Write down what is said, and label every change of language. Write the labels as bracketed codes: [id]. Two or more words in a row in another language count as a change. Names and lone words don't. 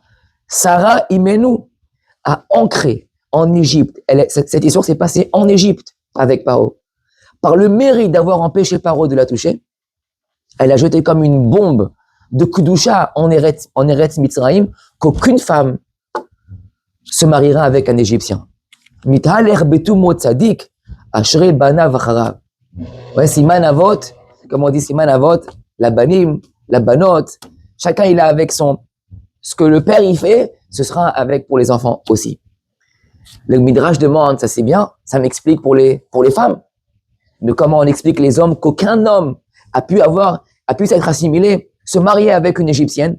[fr] Sarah Imenu a ancré en Égypte. Cette histoire s'est passée en Égypte avec Paro. Par le mérite d'avoir empêché Paro de la toucher, elle a jeté comme une bombe de Kudusha en Eretz Mitzrayim qu'aucune femme se mariera avec un Égyptien. [he] מתהלך בתומו צדיק אשרי בניו אחריו. [fr] Ouais, [he] סימן אבות, [fr] comme on dit [he] סימן אבות, [fr] la banim, la banot, chacun il a avec ce que le père il fait, ce sera avec pour les enfants aussi. Le Midrash demande, ça c'est bien, ça m'explique pour les femmes, de comment on explique les hommes qu'aucun homme a pu s'être assimilé, se marier avec une Égyptienne.